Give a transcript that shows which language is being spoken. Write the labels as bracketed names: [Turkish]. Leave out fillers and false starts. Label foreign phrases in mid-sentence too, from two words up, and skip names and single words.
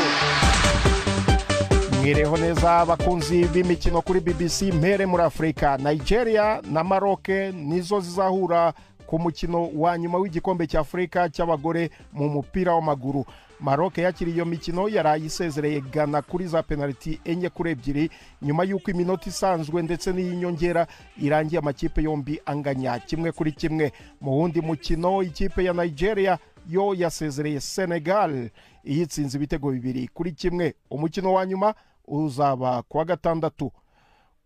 [Rundi] Mwireho neza abakunzi b'imikino kuri BBC. Mpere muri Afrika, Nigeria na Maroc nizo zizahura ku mukino wa nyuma w'igikombe cya Afrika cy'abagore mu mupira w'amaguru. Maroc yakiriye iyo mikino yarayisezereye Ghana kuri za penalty 4-2 nyuma y'uko iminota isanzwe ndetse n'iyinyongera irangiye amakipe yombi anganya 1-1. Mu wundi mukino ikipe ya Nigeria yo yasezereye Senegal iyitsinze ibitego 2-1. Umukino wa nyuma uzaba kuwa gatandatu.